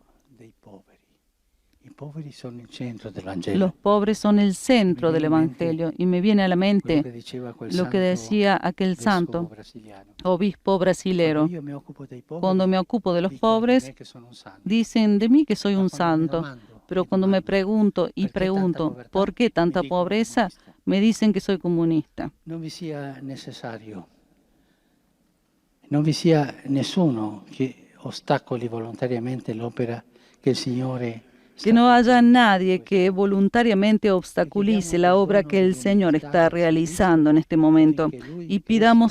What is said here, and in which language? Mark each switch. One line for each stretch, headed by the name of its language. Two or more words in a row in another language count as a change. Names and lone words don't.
Spanish: Los pobres son el centro del Evangelio y me viene a la mente lo que decía aquel santo obispo brasilero. Cuando me ocupo de los pobres, dicen de mí que soy un santo, pero cuando me pregunto ¿por qué tanta pobreza? Me dicen que soy comunista.
Italian: Non vi sia nessuno che ostacoli volontariamente l'opera che il Signore
Spanish: que no haya nadie que voluntariamente obstaculice la obra que el Señor está realizando en este momento y pidamos